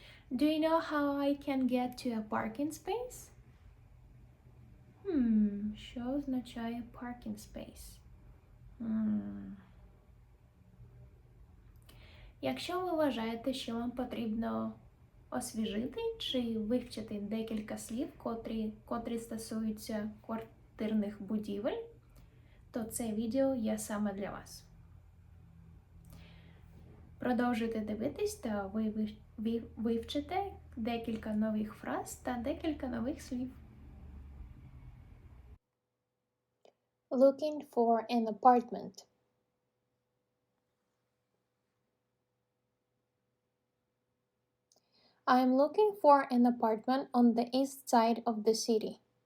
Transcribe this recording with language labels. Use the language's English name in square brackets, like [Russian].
[English] Do you know how I can get to a parking space? [Ukrainian] Що означає parking space? Якщо ви вважаєте, що вам потрібно освіжити чи вивчити декілька слів, котрі стосуються квартирних будівель, то це відео є саме для вас. Продовжуйте дивитись, та ви вивчите декілька нових фраз та декілька нових слів. [English] Looking for an apartment. I'm looking for an apartment on the east side of the city.